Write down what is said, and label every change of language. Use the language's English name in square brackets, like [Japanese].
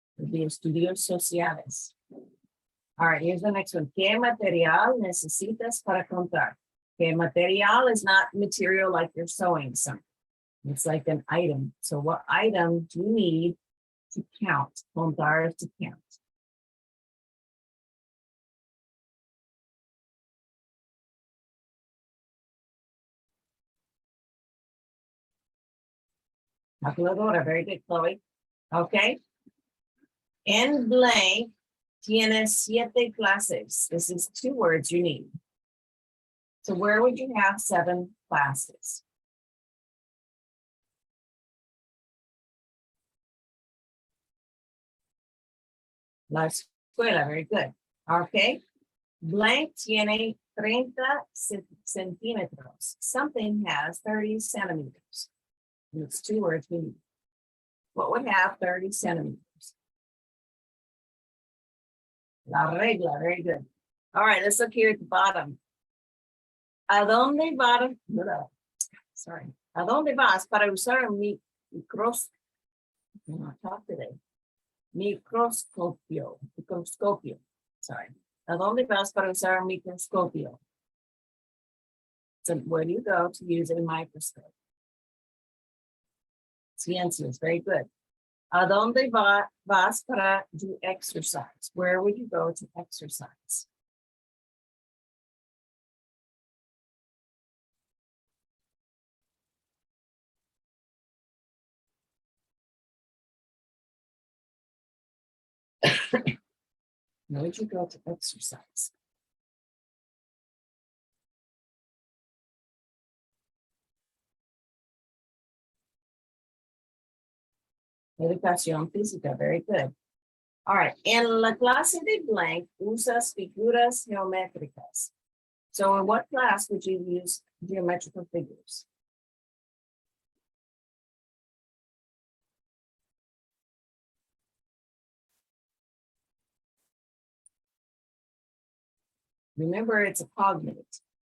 [Spanish] De estudios sociales. [English] All right, here's the next one. [Spanish] ¿Qué material necesitas para contar? [English] Okay, material is not material like you're sewing something. It's like an item. So what item do you need to count? [Spanish] Contar [English] is to count. [Spanish] Calculadora, [English] very good, [Spanish] Chloe. Okay. En blank, tienes 7 clases. [English] This is 2 words you need. So where would you have 7 classes? [Spanish] La escuela, [English] very good. Okay. [Spanish] Blank tiene 30 centímetros. [English] Something has 30 centimeters. And it's 2 words we need. What would have 30 centimeters? [Spanish] La regla, [English] very good. All right, let's look here at the bottom. [Spanish] ¿A dónde vas? [English] Sorry. [Spanish] ¿A dónde vas para usar mi microscopio? [English] Talk today. [Spanish] Microscopio. [English] Sorry. [Spanish] ¿A dónde vas para usar un microscopio? [English] So where do you go to use a microscope? [Spanish] Ciencias, [English] very good. [Spanish] ¿A dónde vas para [English] do exercise? Where would you go to exercise? Where would you go to exercise? [Spanish] Educación física, [English] very good. All right, [Spanish] en la clase de blank, usas figuras geométricas. [English] So in what class would you use geometrical figures? Remember, it's a cognate.